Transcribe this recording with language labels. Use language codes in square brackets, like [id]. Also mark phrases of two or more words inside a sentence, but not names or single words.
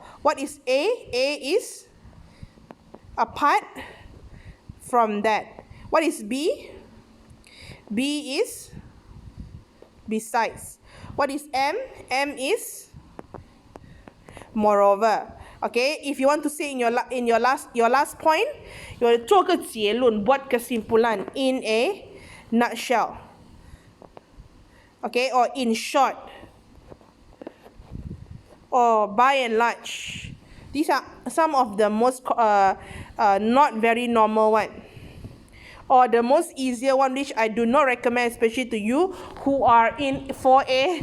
[en] What is A? A is apart from that. What is B? B is besides. What is M? M is moreover. Okay, if you want to say in your last point, you will [zh] 做个结论, [ms] buat kesimpulan [en] in a nutshell. Okay, or in short. Or by and large. These are some of the most not very normal one, or the most easier one, which I do not recommend, especially to you who are in 4A.